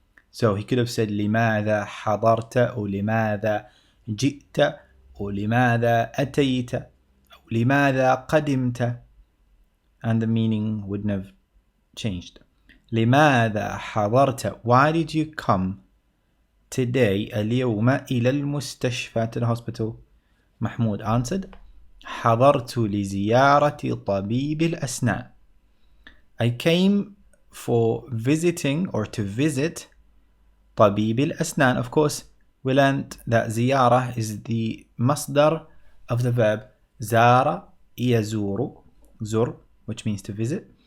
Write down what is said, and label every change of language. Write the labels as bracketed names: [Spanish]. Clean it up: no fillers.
[English] So he could have said [Arabic] لماذا حضرت أو لماذا جئت أو لماذا أتيت أو لماذا قدمت, [English] and the meaning wouldn't have changed. [Arabic] لماذا حضرت? [English] Why did you come today [Arabic] اليوم إلى المستشفى, [English] to the hospital? Mahmoud answered, [Arabic] حضرت لزيارة طبيب الأسنان. [English] I came for visiting or to visit [Arabic] طبيب الأسنان. [English] Of course, we learned that زيارة is the masdar of the verb زار يزور, زر, which means to visit.